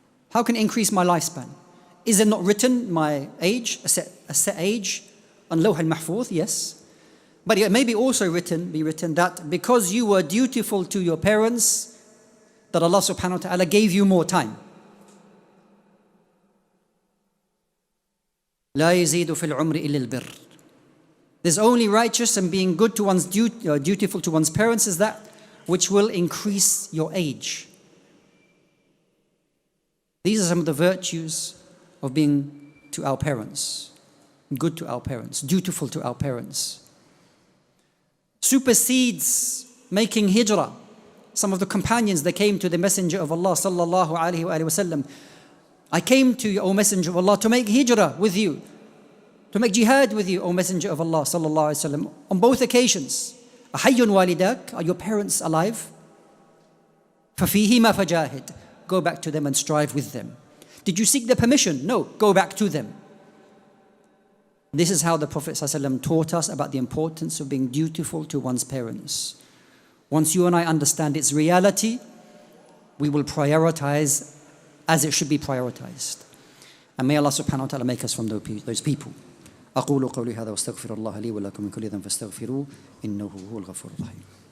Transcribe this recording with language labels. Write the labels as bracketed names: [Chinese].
[English] How can it increase my lifespan? Is it not written my age, a set age on Lawh al-Mahfuz? Yes. But it may be also be written that because you were dutiful to your parents, that Allah subhanahu wa ta'ala gave you more time. [Arabic] لا يزيد في العمر إلا البر. [English] There's only righteous and being good to one's dutiful to one's parents is that which will increase your age. These are some of the virtues of being to our parents, good to our parents, dutiful to our parents. Supersedes making hijrah. Some of the companions that came to the Messenger of Allah sallallahu alaihi wasallam, I came to you, O Messenger of Allah, to make hijrah with you, to make jihad with you, O Messenger of Allah sallallahu alaihi wasallam. On both occasions, [Arabic] ahayyun walidak, [English] are your parents alive? [Arabic] فَفِيهِمَا فَجَاهِدْ. [English] Go back to them and strive with them. Did you seek their permission? No, go back to them. This is how the Prophet ﷺ taught us about the importance of being dutiful to one's parents. Once you and I understand its reality, we will prioritize as it should be prioritized. And may Allah subhanahu wa ta'ala make us from those people. [Arabic] أقول قولي هذا واستغفر الله لي ولكم من كل ذنب فاستغفروه إنه هو الغفور الرحيم.